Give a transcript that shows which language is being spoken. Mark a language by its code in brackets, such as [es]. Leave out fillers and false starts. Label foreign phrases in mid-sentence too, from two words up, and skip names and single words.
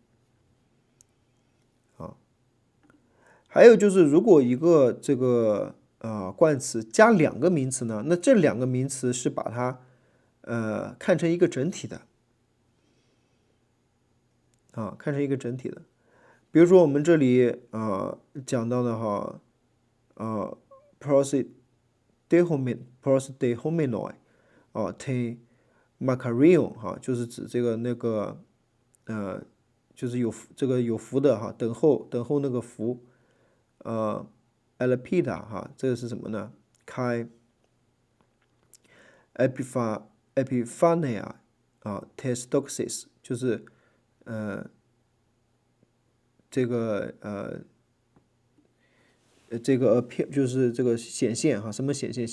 [zh] 啊，还有就是，如果一个这个冠词加两个名词呢，那这两个名词是把它看成一个整体的。啊，看成一个整体的。比如说我们这里讲到的哈 ， [el] προσδεχόμενοι τὴν μακαρίαν [zh] 哈，就是指这个那个就是这个有福的哈，等候那个福elpida 哈，这个是什么呢？开 [el] ἐπιφάνειαν τῆς δόξης [zh] 就是这个就是这个显现哈，什么显现？